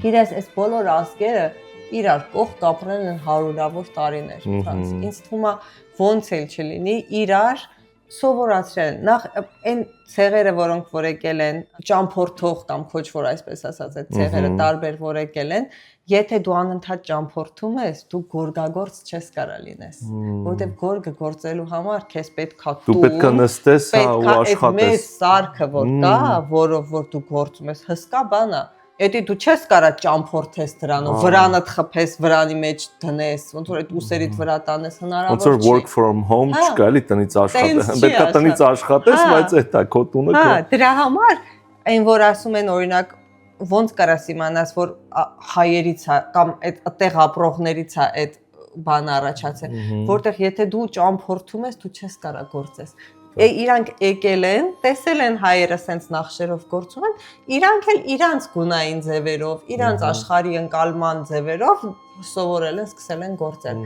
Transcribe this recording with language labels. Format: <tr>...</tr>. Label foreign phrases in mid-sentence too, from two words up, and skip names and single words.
<hy>Գիտես, այս բոլոր ազգերը իրար կողք ապրել են հարյուրավոր տարիներ, Ֆրանս։ Ինձ թվում է ոնց էլ չլինի, իրար սովորացրել են։ Նախ այն ցեղերը, որոնք որ եկել են, ճամփորդող կամ քոչվոր այսպես ասած, այդ ցեղերը տարբեր որ եկել են, եթե դու անընդհատ ճամփորդում ես, դու գորգագործ չես կարա լինես, որովհետև գորգը գործելու համար քեզ պետքա դու պետք է նստես, հա, ու աշխատես։ Մեծ սարքը որ կա, որով որ դու գործում ես, հսկա բան է։ Էդի դու չես կարա ճամփորդես դրանով, վրանդ խփես, վրանի մեջ դնես, ոնց որ այդ ուսերիդ վրա տանես հնարավոր չի։ Ոնց որ</hy> <en>work from home</en> <hy>չկա, էլի տնից աշխատես։ Պետք է տնից աշխատես, բայց այդ է քո տունը քո։ Հա, դրա համար այն որ ասում են օրինակ ոնց կարաս իմանաս որ հայերից է կամ այդ տեղ ապրողներից է այդ բանը առաջացել, որտեղ եթե դու ճամփորդում ես, դու չես կարա գործես։ Իրանք եկել են, տեսել են հայերը սենց նախշերով գործում են, իրանք էլ իրանց գունային ձևերով, իրանց աշխարհի ընկալման ձևերով սովորել են, սկսել են գործել։</hy>